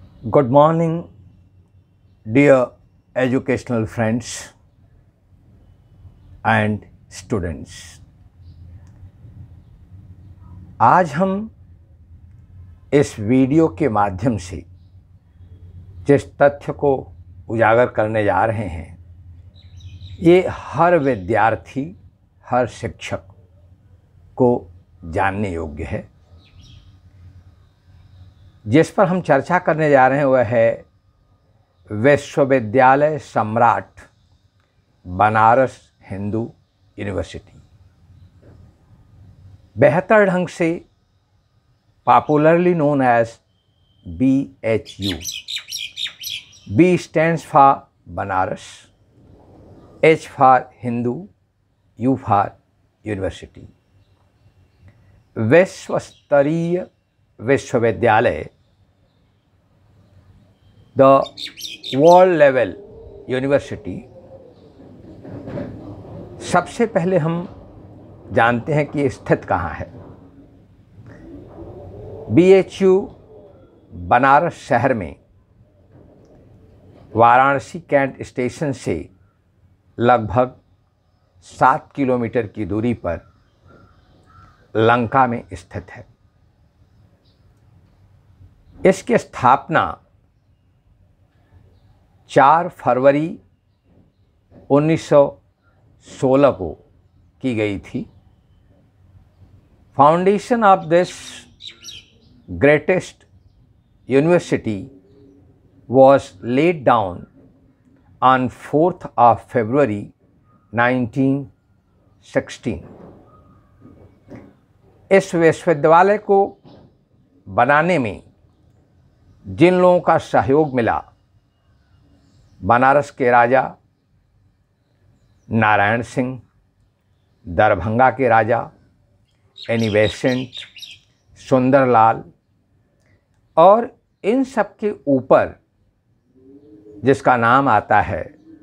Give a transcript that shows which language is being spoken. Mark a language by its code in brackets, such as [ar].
[en] Good morning, dear educational friends and students. [hi] आज हम इस वीडियो के माध्यम से जिस तथ्य को उजागर करने जा रहे हैं, ये हर विद्यार्थी, हर शिक्षक को जानने योग्य है। जिस पर हम चर्चा करने जा रहे हैं वह है विश्वविद्यालय सम्राट बनारस हिंदू यूनिवर्सिटी। बेहतर ढंग से [en] popularly known as [hi] BHU। [en] B stands for Banaras, H for Hindu, U for university. [hi] विश्व विश्वविद्यालय, [en] The world level university. [hi] सबसे पहले हम जानते हैं कि ये स्थित कहाँ है। BHU बनारस शहर में वाराणसी कैंट स्टेशन से लगभग 7 किलोमीटर की दूरी पर लंका में स्थित है। इसकी स्थापना 4 फरवरी 1916 को की गई थी। [en] Foundation of this greatest university was laid down on 4th of February 1916। [hi] इस विश्वविद्यालय को बनाने में जिन लोगों का सहयोग मिला, बनारस के राजा नारायण सिंह, दरभंगा के राजा एनी बेसेंट, सुंदरलाल, और इन सब के ऊपर जिसका नाम आता है,